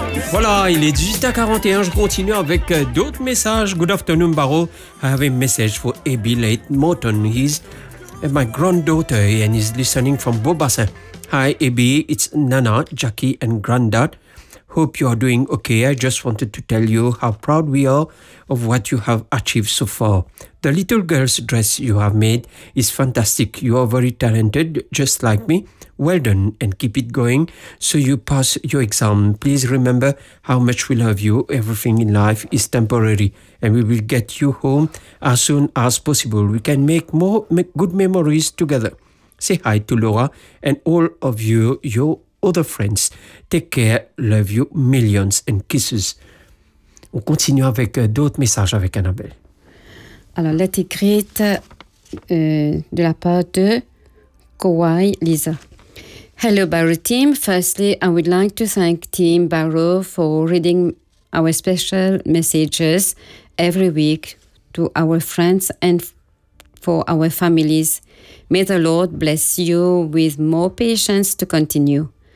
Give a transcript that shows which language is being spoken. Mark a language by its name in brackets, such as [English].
[French] Voilà, il est 18h41, je continue avec d'autres messages. [English] Good afternoon, Baro. I have a message for Abby Late Morton. He's my granddaughter and he's listening from Beaubassin. Hi, Abby. It's Nana, Jackie and Granddad. Hope you are doing okay. I just wanted to tell you how proud we are of what you have achieved so far. The little girl's dress you have made is fantastic. You are very talented, just like me. Well done, and keep it going so you pass your exam. Please remember how much we love you. Everything in life is temporary, and we will get you home as soon as possible. We can make more good memories together. Say hi to Laura and all of you, your other friends. Take care, love you, millions and kisses. [French] On continue avec d'autres messages avec Annabelle. Alors, lettre écrite de la part de Kawhi Lisa. [English] Hello, Barrow team. Firstly, I would like to thank Team Barrow for reading our special messages every week to our friends and for our families. May the Lord bless you with more patience to continue.